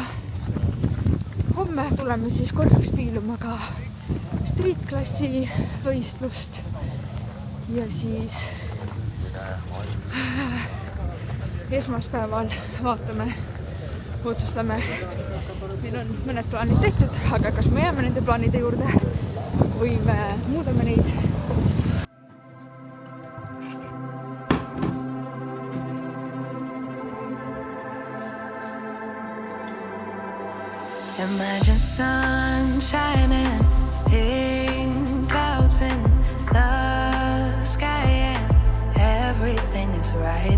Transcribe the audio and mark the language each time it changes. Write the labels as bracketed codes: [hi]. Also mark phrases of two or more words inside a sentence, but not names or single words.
[et] Homme tuleme siis korraks piiluma ka streetklassi võistlust ja siis esmaspäeval vaatame, otsustame. Meil on mõned plaanid tehtud, aga kas me jääme nende plaanide juurde või me muudame neid? [en] Imagine sun shining in clouds in the sky and everything is right.